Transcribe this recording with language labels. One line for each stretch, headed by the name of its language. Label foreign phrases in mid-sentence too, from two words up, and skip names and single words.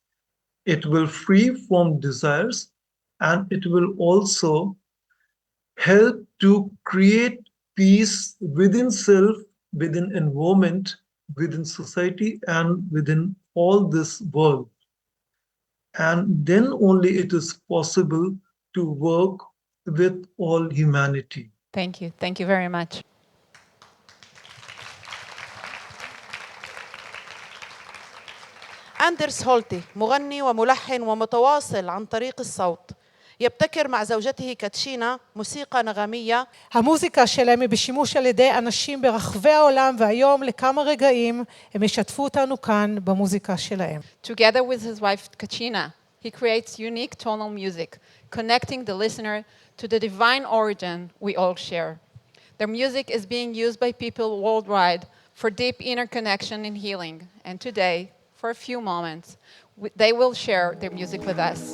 English: It will free from desires and it will also help to create peace within self, within environment, within society, and within all this world. And then only it is possible to work with all humanity. Thank you. Thank you very much.
Arabic: أندرس هولتي مغني وملحن ومتواصل عن طريق الصوت يبتكر مع زوجته كاتشينا موسيقى نغمية.
Hebrew: המוזיקה שלהם היא בשימוש על ידי אנשים ברחבי העולם, והיום לכמה רגעים הם ישתפו אותנו כאן במוזיקה שלהם.
English: Together with his wife Kachina, he creates unique tonal music, connecting the listener to the divine origin we all share. Their music is being used by people worldwide for deep inner connection and healing. And today, for a few moments, They will share their music with us.